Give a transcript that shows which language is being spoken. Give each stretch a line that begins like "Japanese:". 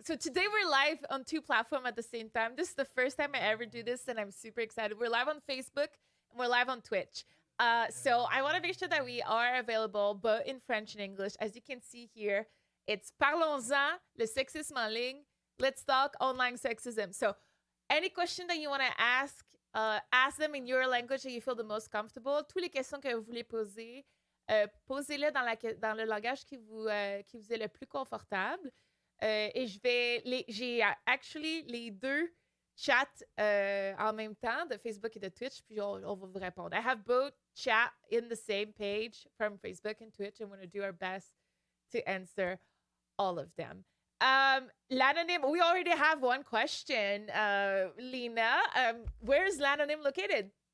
English: So today we're live on two platforms at the same time. This is the first time I ever do this, and I'm super excited. We're live on Facebook, and we're live on Twitch. So I want to make sure that we are available both in French and English. As you can see here, it's
French: Parlons-en, le sexisme en ligne.
English: Let's talk online sexism. So any question that you want to ask them in your language that you feel the most comfortable.
French: Toutes les questions que vous voulez poser, posez-les dans le langage qui vous est le plus confortable. Et j'ai actually les deux chats en même temps de Facebook et de Twitch, puis on va vous répondre.
English: I have both chat in the same page from Facebook and Twitch, and we're going to do our best to answer all of them. L'anonym, we already have one question. Lena, where is L'anonym located?